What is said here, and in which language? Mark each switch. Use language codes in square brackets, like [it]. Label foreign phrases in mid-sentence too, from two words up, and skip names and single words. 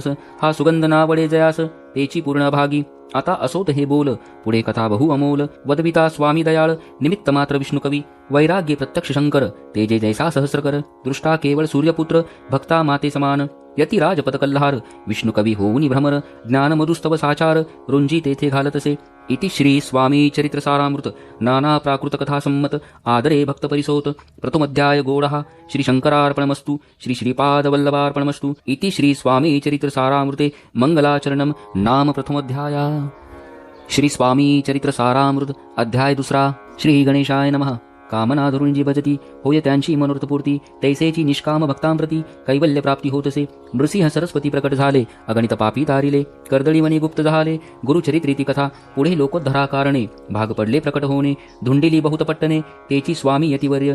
[mr] हा सुगंध नावडे जयास, तेची पूर्ण भागी. आता असोत हे बोल, पुढे कथा बहु अमोल. वदविता स्वामी दयाळ, निमित्त मात्र विष्णू कवी. वैराग्य प्रत्यक्ष शंकर, तेजे जैसा सहस्रकर. दृष्टा केवळ सूर्यपुत्र, भक्ता माते समान. यतिराज पदकल्हार, विष्णू कवी होऊनी भ्रमर. ज्ञान मधुस्तव साचार, रुंजी तेथे घालतसे. इति श्री स्वामी चरित्र सारामृत, नाना प्राकृत कथा संमत. आदरे भक्त परिसोत. प्रथमोध्याय गोडः. श्री शंकरार्पणमस्तु. श्री श्रीपादवल्लभार्पणमस्तु. इति श्री स्वामी चरित्र सारामृते मंगलाचरणम नाम प्रथमोध्याय. श्री स्वामी चरित्र सारामृत अध्याय दुसरा. [sa] श्री गणेशाय नमः. [mr] कामना धरून जी भजती, होय त्यांची मनोरथपूर्ती. तैसेची निष्काम भक्तांप्रती, कैवल्य प्राप्ती होतसे. नृसिंह सरस्वती प्रकट झाले, अगणित पापी तारिले. कर्दळी मनी गुप्त झाले, गुरुचरित्रीती कथा. पुढे लोकोद्धरा कारणे, भाग पडले प्रकट होणे. धुंडिली बहुत पट्टणे, तेची स्वामी यतिवर्य.